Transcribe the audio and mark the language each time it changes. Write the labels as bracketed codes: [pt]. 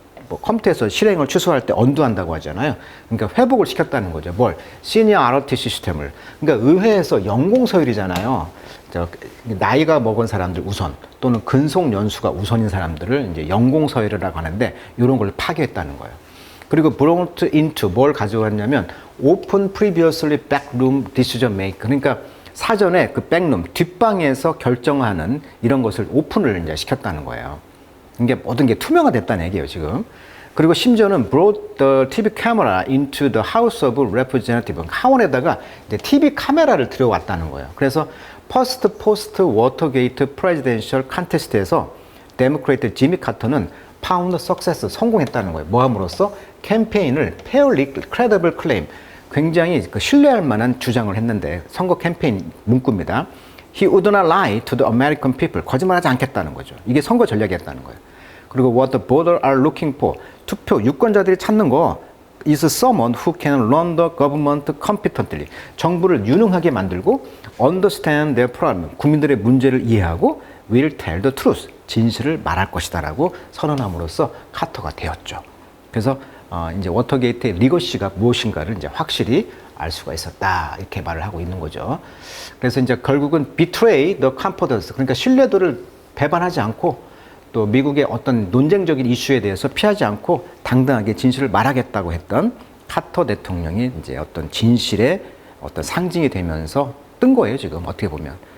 [ko] 뭐 컴퓨터에서 실행을 취소할 때 언두한다고 하잖아요. 그러니까 회복을 시켰다는 거죠. 뭘? 시니어 ROT 시스템을. 그러니까 의회에서 연공서열이잖아요. 나이가 먹은 사람들 우선 또는 근속 연수가 우선인 사람들을 이제 연공서열이라고 하는데 이런 걸 파괴했다는 거예요. 그리고 [en] brought into [ko] 뭘 가져왔냐면 [en] open previously backroom decision maker. [ko] 그러니까 사전에 그 백룸 뒷방에서 결정하는 이런 것을 오픈을 이제 시켰다는 거예요. 이게 모든 게 투명화됐다는 얘기예요, 지금. 그리고 심지어는 [en] brought the TV camera into the House of Representatives. [ko] 하원에다가 이제 TV 카메라를 들여왔다는 거예요. 그래서 [en] 퍼스트 포스트 워터게이트 프레지덴셜 컨테스트에서 데모크레이트 지미 카터는 파운드 석세스 [ko] 성공했다는 거예요. 뭐 함으로써 캠페인을 [en] fairly credible claim [ko] 굉장히 신뢰할 만한 주장을 했는데 선거 캠페인 문구입니다. [en] He would not lie to the American people. [ko] 거짓말하지 않겠다는 거죠. 이게 선거 전략이었다는 거예요. 그리고 [en] what the voters are looking for. [ko] 투표 유권자들이 찾는 거 [en] is someone who can run the government competently. [ko] 정부를 유능하게 만들고 [en] understand their problem. [ko] 국민들의 문제를 이해하고 [en] will tell the truth. [ko] 진실을 말할 것이다라고 선언함으로써 카터가 되었죠. 그래서 이제 워터게이트의 리거시가 무엇인가를 이제 확실히 알 수가 있었다 이렇게 말을 하고 있는 거죠. 그래서 이제 결국은 [en] betray the confidence [ko] 그러니까 신뢰도를 배반하지 않고 또 미국의 어떤 논쟁적인 이슈에 대해서 피하지 않고 당당하게 진실을 말하겠다고 했던 카터 대통령이 이제 어떤 진실의 어떤 상징이 되면서 뜬 거예요 지금 어떻게 보면.